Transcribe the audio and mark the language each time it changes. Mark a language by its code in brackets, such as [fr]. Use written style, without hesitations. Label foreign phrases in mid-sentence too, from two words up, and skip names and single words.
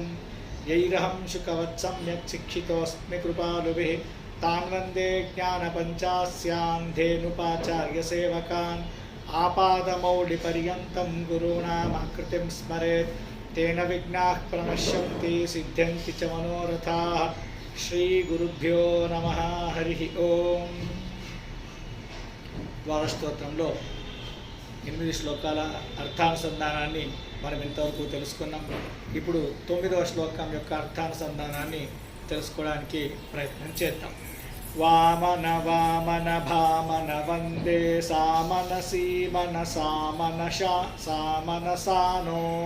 [sa] यैरहं शुकवत् सम्यक् शिक्षितोऽस्मि कृपालुभिः तान् वन्दे ज्ञानपञ्चास्यान् धेनुपाचार्यसेवकान्। आपादमौलिपर्यन्तं गुरूणामाकृतिं स्मरेत् तेन विघ्नाः प्रणश्यन्ति सिद्ध्यन्ति च मनोरथाः। श्रीगुरुभ्यो नमः। हरिः ओम्। [te] ద్వారస్తోత్రంలో 8 శ్లోకాల అర్థానుసంధానాన్ని మనం ఇంతవరకు తెలుసుకున్నాం. ఇప్పుడు 9వ శ్లోకం యొక్క అర్థానుసంధానాన్ని తెలుసుకోవడానికి ప్రయత్నం చేద్దాం. వామన వామన భామన వందే సామన సీమన సామన సామనసానో.